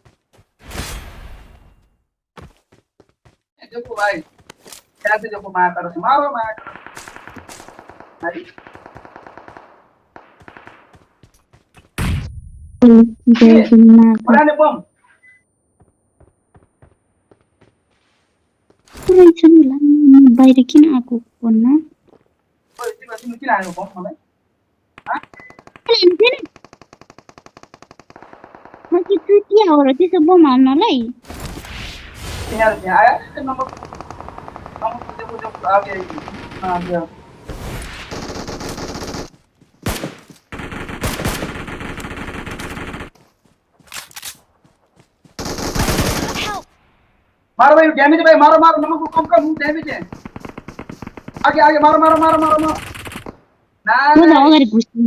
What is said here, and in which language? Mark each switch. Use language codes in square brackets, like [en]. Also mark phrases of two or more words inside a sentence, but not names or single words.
[hi] देखो भाई कैसे देखो मारो भाई पुराने बम [ne] रहेछ नि ला बाहिर किन आको फोनमा ओइ तिमी किन आयो बम मलाई म कि चुतिया हो र त्यसो बम हाल्नलाई [hi] यहाँ आया नंबर देखो आ गया आ गया [en] Help! [hi] मारो भाई डैमेज भाई मारो नमक को कम डैमेज है आगे मारो [ne] म त अगाडि घुस्छु